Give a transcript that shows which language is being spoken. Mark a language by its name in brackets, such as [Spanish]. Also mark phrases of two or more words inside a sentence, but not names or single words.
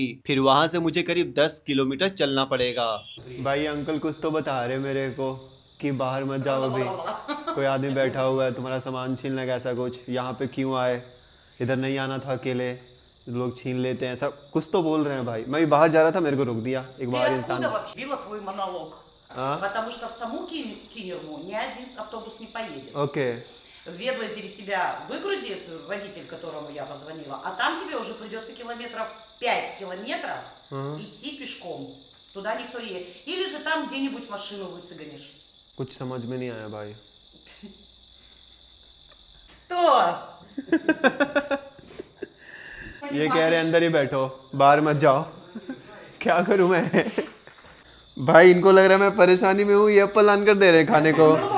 [Hindi] फिर वहां से मुझे करीब 10 किलोमीटर चलना पड़ेगा। भाई अंकल कुछ तो बता रहे मेरे को कि बाहर मत जाओ, अभी कोई आदमी बैठा हुआ है तुम्हारा सामान छीन लेगा, ऐसा कुछ। यहाँ पे क्यों आए, इधर नहीं आना था, अकेले लोग छीन लेते हैं, ऐसा कुछ तो बोल रहे हैं। भाई मैं भी बाहर जा रहा था, मेरे को रोक दिया एक बाहर इंसान। [Russian] твой монолог? Потому что в саму Кинерму ни один автобус не поедет. Окей. В Ведлозере тебя выгрузит водитель, которому я позвонила, а там тебе уже придется 5 километров идти пешком. Туда никто не едет. Или же там где-нибудь машину выцеганишь. [Hindi] कुछ समझ में नहीं आया भाई। [Russian] Что? [Hindi] ये कह रहे अंदर ही बैठो, बाहर मत जाओ। क्या करूं मैं? भाई इनको लग रहा है मैं परेशानी में हूँ, ये एप्पल आन कर दे रहे हैं खाने को।